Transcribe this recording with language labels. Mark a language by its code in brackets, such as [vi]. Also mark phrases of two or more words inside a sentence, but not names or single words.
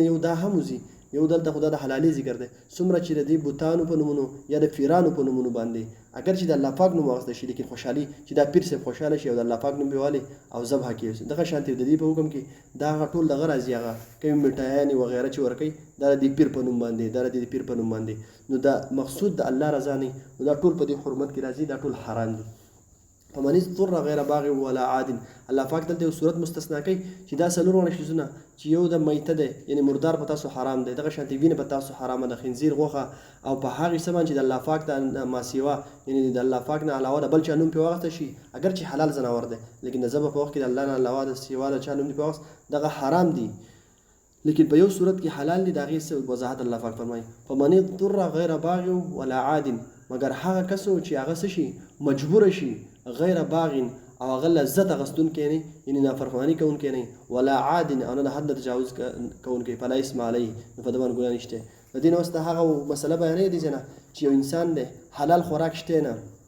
[ps] یو دا هم وځي یو دلته خو دا د حلالۍ ذکر دی څومره چې د دې بوتانو په نومونو یا د پیرانو په نومونو باندې اگر چې د الله پاک نوم واخیسته شي لیکن خوشحالي چې دا پیر صاحب خوشحاله شي او د الله پاک نوم پرې والي او ذبح کړي دغه شانتې د دې په حکم کې دا هغه ټول دغه راځي هغه کومې مټایانې وغیره چې ورکوي دا د دې پیر په نوم باندې دا د دې پیر په نوم باندې نو دا مقصود د الله رضا نه نو دا ټول په دې حرمت کې راځي دا ټول حرام دي [ar] فمن اضطر غیر باغ ولا عاد [ps] الله پاک دلته یو صورت مستثنا کوي چې دا څلور وړه شیزونه چې یو د میته دی یعنې مردار په تاسو حرام دی دغه شانتې وینه په تاسو حرامه ده خنزیر غوښه او په هغې څه باندې چې د الله پاک د ماسیوا یعنې د الله پاک نه علاوه د بل چا نوم پرې واخیسته شي اگر چې حلال ځناور دی لیکن د ذبح په وخت کې د الله نه علاوه د سیوا د چا نوم دې پرې واخیست دغه حرام دي لیکن په یو صورت کې حلال دي د هغې وضاحت الله پاک فرمایي [ar] فمن اضطر غیر باغ ولا عاد [ps] مګر هغه کس چې هغه څه شي مجبوره شي [ar] غیر باغ [ps] او هغه لذت اخیستونکی نه یعنې نافرماني کوونکی نه [ar] ولا عاد [ps] او نه د حد نه تجاوز کوونکی [ar] فلا اسم علیه [ps] نو په ده باندې ګناه نشته د دې نه اوس ته هغه مسله بیانوي دي چې یو انسان دی حلال خوراک شته نه